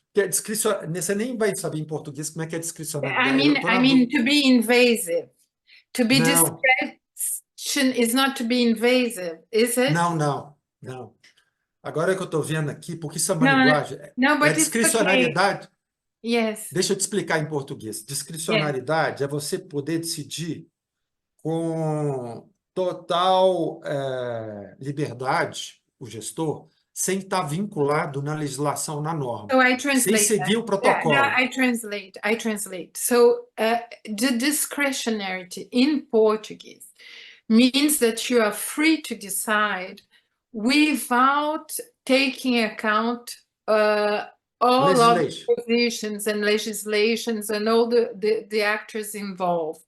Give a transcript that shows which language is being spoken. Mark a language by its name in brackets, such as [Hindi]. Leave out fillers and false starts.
[Portuguese] Você nem vai saber em português como é que é discricionariedade. [English] I mean to be invasive. To be discretion is not to be invasive, is it? [Portuguese] Não. Agora é que eu estou vendo aqui, porque isso é uma linguagem. [English] But [Portuguese] discricionariedade. [English] Okay. Yes. [Portuguese] Deixa eu te explicar em português. Discricionariedade é você poder decidir com total liberdade, o gestor, sem estar vinculado na legislação, na norma. [English] So I translate [Portuguese] sem seguir o protocolo. [English] I translate. So the discretionarity in Portuguese means that you are free to decide without taking account all of the positions and legislations and all the actors involved.